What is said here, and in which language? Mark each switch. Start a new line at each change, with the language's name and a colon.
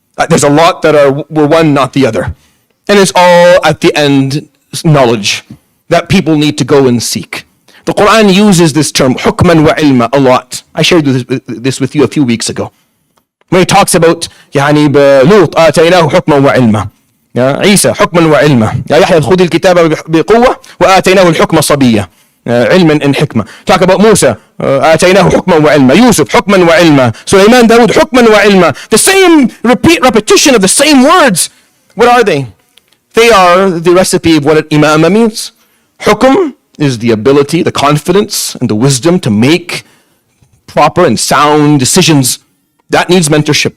English: There's a lot that were one, not the other. And it's all at the end knowledge that people need to go and seek. The Quran uses this term, hukman wa ilma, a lot. I shared this with you a few weeks ago. When he talks about Lut,
Arabic: آتيناه حكما وعلما. عيسى حكما وعلما. يا يحيى خذ الكتاب بقوة وآتيناه الحكم صبيا. علما and حكمة.
English: Talk about Musa.
Arabic: آتيناه حكما وعلما. Yusuf حكما وعلما.
English: Sulaiman Dawood
Arabic: حكما وعلما.
English: The same repetition of the same words. What are they? They are the recipe of what an imamah means. Hukm is the ability, the confidence, and the wisdom to make proper and sound decisions. That needs mentorship.